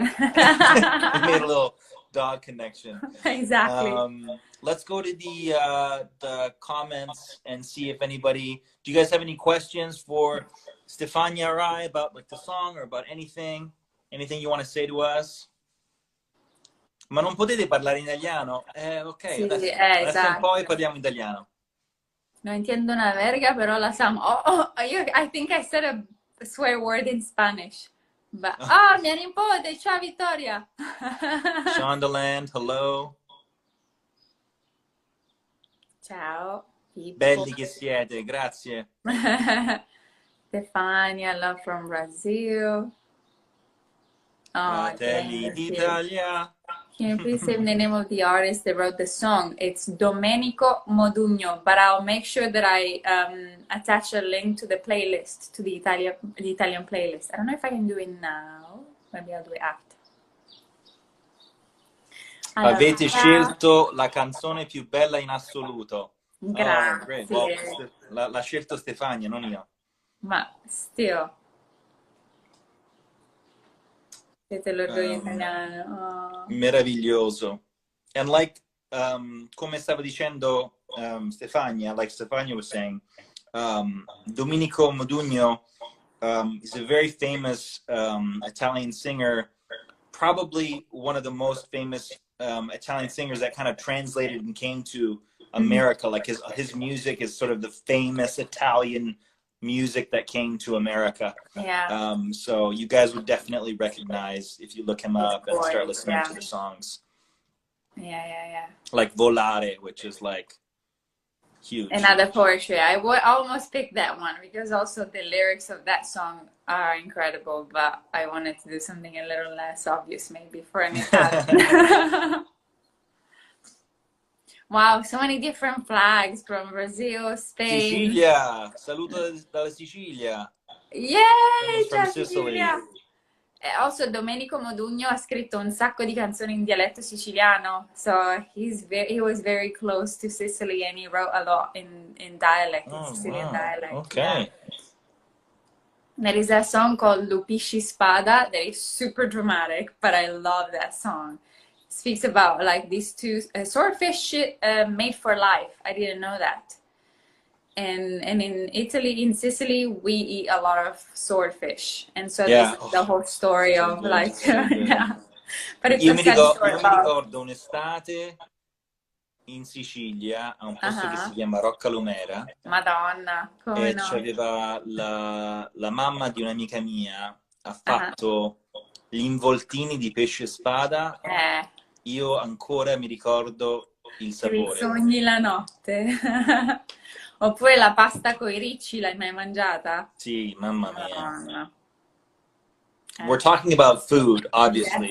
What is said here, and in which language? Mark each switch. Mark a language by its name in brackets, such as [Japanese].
[English] We made a little dog connection. Exactly. Let's go to the comments and see if anybody. Do you guys have any questions for Stefania or I about like the song or about anything? Anything you want to say to us? [Italian] Ma non potete parlare in italiano? Ok, Sì, adesso un po' e esatto. parliamo italiano. [Spanish] Non entiendo una verga, però la Sam. [English] I think I said a swear word in Spanish. [Italian] But, mia nipote, ciao Vittoria. [English] Shondaland, hello. Ciao, people. [Italian] Belli che siete, grazie. [English] Stefania, love from Brazil. Oh, [Italian] Fratelli d'Italia. [English] Can you please say the name of the artist that wrote the song? It's Domenico Modugno, but I'll make sure that I attach a link to the playlist, to the Italian playlist. I don't know if I can do it now. Maybe I'll do it after. [Italian] Allora, Avete scelto la canzone più bella in assoluto. grazie. [English] Oh, great. [Italian] Well, l'ha scelto Stefania, non io. [English] Ma still. [Italian] Siete l'orgoglio italiano. Oh. Meraviglioso. [English] And like, [Italian] come stava dicendo Stefania, [English] like Stefania was saying, Domenico Modugno is a very famous Italian singer, probably one of the most famous Italian singers that kind of translated and came to America. Like his music is sort of the famous Italian music that came to America. Yeah. So you guys would definitely recognize if you look him up and start listening to the songs. Yeah. Like Volare, which is like huge. Another poetry. I would almost pick that one because also the lyrics of that song are incredible, but I wanted to do something a little less obvious maybe for an Italian. Wow, so many different flags from Brazil, Spain. [Italian] Sicilia, saluto dalla Sicilia. Yay, [English] from Sicily. Also, Domenico Modugno [Italian] ha scritto un sacco di canzoni in dialetto siciliano, [English] so he was very close to Sicily and he wrote a lot in dialect, in Sicilian dialect. Okay. Yeah. There is a song called Lupisci Spada that is super dramatic, but I love that song. It speaks about like these two swordfish made for life. I didn't know that. And in Italy, in Sicily, we eat a lot of swordfish, and so this is the whole story of like, yeah. But it's [Italian] io mi ricordo un'estate in Sicilia, a un posto che si chiama Roccalumera. Madonna, come e no? c'aveva la mamma di un'amica mia, ha fatto gli involtini di pesce spada. Io ancora mi ricordo il sapore. Sogni la notte. Oppure la pasta coi ricci, l'hai mai mangiata? Sì, mamma mia. Madonna. [English] We're talking about food, obviously.